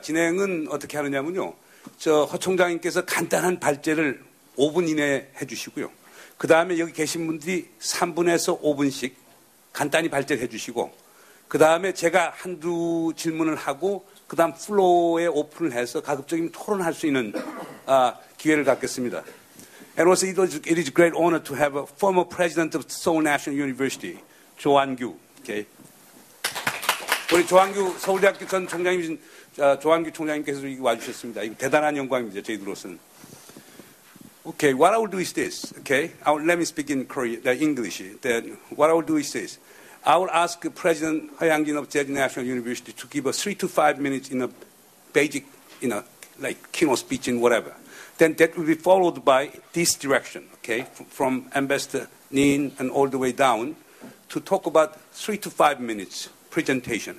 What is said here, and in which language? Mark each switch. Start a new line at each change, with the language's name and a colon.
Korean: 진행은 어떻게 하느냐면요. 허 총장님께서 간단한 발제를 5분 이내에 해주시고요. 그 다음에 여기 계신 분들이 3분에서 5분씩 간단히 발제를 해주시고, 그 다음에 제가 한두 질문을 하고, 그 다음 플로어에 오픈을 해서 가급적이면 토론할 수 있는 기회를 갖겠습니다.
English: And also, it is a great honor to have a former president of Seoul National University, 조한규. Okay.
Korean: 우리 조한규 서울대학교 전 총장님이신 조한규 총장님께서 여기 와주셨습니다. 이거 대단한 영광입니다. 저희들로서는.
English: Okay, what I will do is this. Okay, let me speak in Korean, English. What I will do is this. I will ask President Hyang-jin of Jeju National University to give us 3 to 5 minutes in a basic, like keynote speech and whatever. Then that will be followed by this direction, okay, from Ambassador Nin and all the way down to talk about 3 to 5 minutes presentation.